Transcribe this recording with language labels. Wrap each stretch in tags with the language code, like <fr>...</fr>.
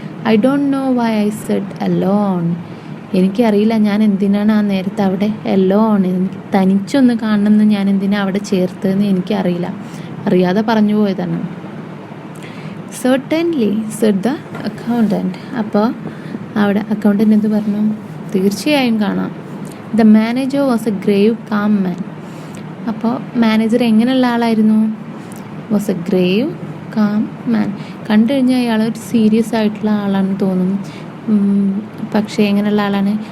<en>I don't know why I said alone.</en> <ml>എനിക്കറിയില്ല ഞാൻ എന്തിനാണ് ആ നേരത്തെ അവിടെ അലോൺ, എനിക്ക് തനിച്ചൊന്ന് കാണണമെന്ന് ഞാൻ എന്തിനാണ് അവിടെ ചേർത്തതെന്ന് എനിക്കറിയില്ല, അറിയാതെ പറഞ്ഞു പോയതാണ്.</ml> <en>certainly said the accountant.</en> <ml>അപ്പോൾ അവിടെ അക്കൗണ്ടൻ്റ് എന്ത് പറഞ്ഞു, തീർച്ചയായും കാണാം.</ml> <en>The manager was a grave calm man.</en> <ml>അപ്പോൾ മാനേജർ എങ്ങനെയുള്ള ആളായിരുന്നു?</ml> <en>Was a grave calm man.</en> <ml>കണ്ടു കഴിഞ്ഞാൽ അയാൾ ഒരു സീരിയസ് ആയിട്ടുള്ള ആളാണെന്ന് തോന്നും. പക്ഷേ എങ്ങനെയുള്ള ആളാണ്?</ml>